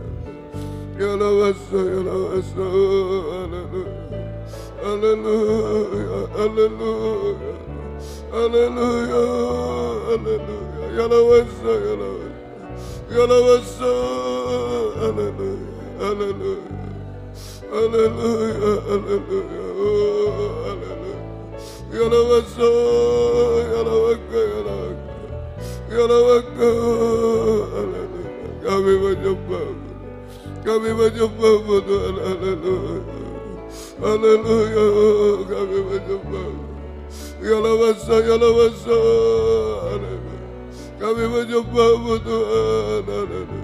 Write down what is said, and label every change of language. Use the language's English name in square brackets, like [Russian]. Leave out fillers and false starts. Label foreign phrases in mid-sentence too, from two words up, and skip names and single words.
[Indonesian] Ya lawasa, ya lawasa, haleluya, haleluya, haleluya, haleluya, haleluya. Ya lawasa, ya lawasa, ya lawasa, haleluya, haleluya, haleluya, haleluya, haleluya. Ya lawasa, ya lawasa, ya lawasa. [Arabic] Ya Allah, [Indonesian] kami menyembah, kami menyembah Tuhan, haleluya, haleluya, kami menyembah. [Arabic] Ya Allah, ya Allah, [Indonesian] haleluya, kami menyembah Tuhan, haleluya.